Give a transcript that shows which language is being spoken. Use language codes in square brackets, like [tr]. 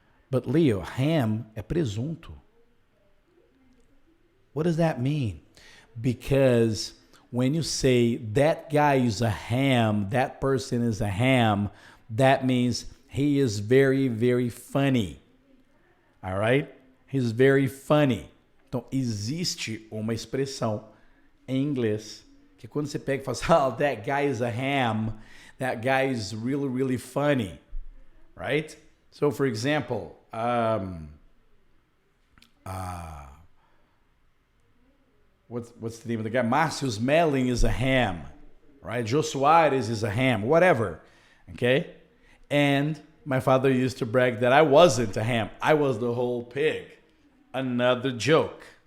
[pt] But Leo, ham é presunto. [en] What does that mean? Because when you say that guy is a ham, that person is a ham, that means he is very, very funny. All right? He's very funny. [pt] Então, existe uma expressão em inglês que quando você pega e fala assim, [en] oh, that guy is a ham, that guy is really, really funny. Right? So, for example, What's the name of the guy? Márcio Smelling is a ham, right? Jô Soares is a ham, whatever. Okay? And my father used to brag that I wasn't a ham. I was the whole pig. Another joke.